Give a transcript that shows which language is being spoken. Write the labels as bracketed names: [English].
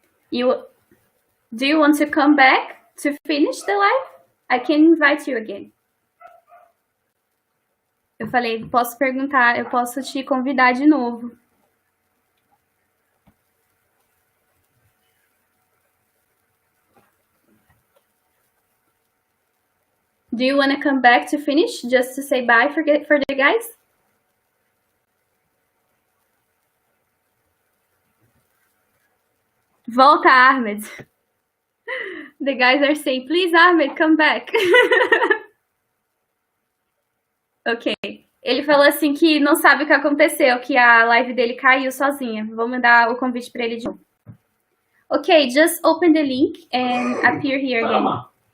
[English] Do you want to come back to finish the live? I can invite you again. [Portuguese] Eu falei, posso perguntar, eu posso te convidar de novo. [English] Do you want to come back to finish, just to say bye for the guys? [Portuguese] Volta, [English] Ahmed. The guys are saying, please, Ahmed, come back. Ok. [Portuguese] Ele falou assim que não sabe o que aconteceu, que a live dele caiu sozinha. Vou mandar o convite para ele de novo. [English] Ok, just open the link and appear here again.